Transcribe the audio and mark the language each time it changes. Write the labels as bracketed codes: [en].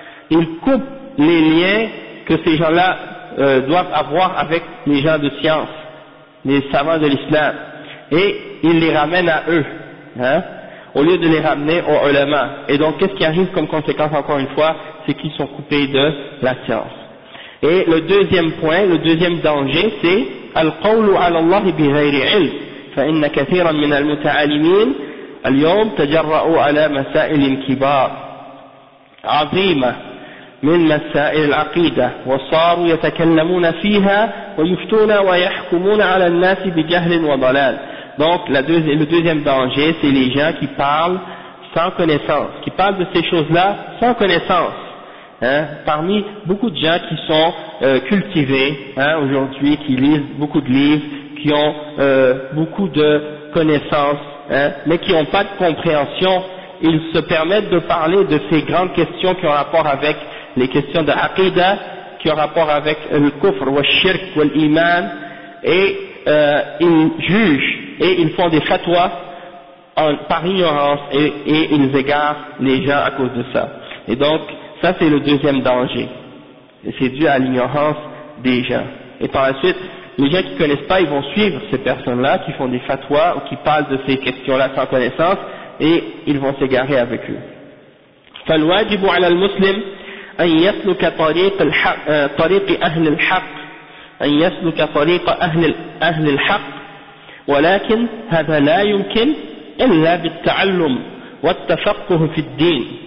[fr] Ils coupent les liens que ces gens-là doivent avoir avec les gens de science, les savants de l'islam, et ils les ramènent à eux, hein, au lieu de les ramener aux ulama. Et donc, qu'est-ce qui arrive comme conséquence, encore une fois, c'est qu'ils sont coupés de la science. Et le deuxième point, le deuxième danger, c'est [ar] al-qawlu ala Allah bi ghayri ilm, fa inna kathiran min al-muta'allimin اليوم تجرؤوا على مسائل كبار عظيمة من مسائل العقيدة وصاروا يتكلمون فيها ويفتون ويحكمون على الناس بجهل وضلال. [fr] Donc le deuxième danger, c'est les gens qui parlent sans connaissance, qui parlent de ces choses-là sans connaissance. Parmi beaucoup de gens qui sont cultivés aujourd'hui, qui lisent beaucoup de livres, qui ont beaucoup de connaissances, mais qui n'ont pas de compréhension, ils se permettent de parler de ces grandes questions qui ont rapport avec les questions de aqidah, qui ont rapport avec le kufr, le shirk, l'iman, et ils jugent et ils font des fatwas par ignorance et ils égarent les gens à cause de ça. Et donc ça c'est le deuxième danger, et c'est dû à l'ignorance des gens. Et par la suite, les gens qui ne connaissent pas, ils vont suivre ces personnes-là qui font des fatwas ou qui parlent de ces questions-là sans connaissance, et ils vont s'égarer avec eux. [ar] فالواجب على المسلم أن يسلك طريق أهل الحق، أن يسلك طريق أهل الحق، ولكن هذا لا يمكن إلا بالتعلم والتفقه في الدين.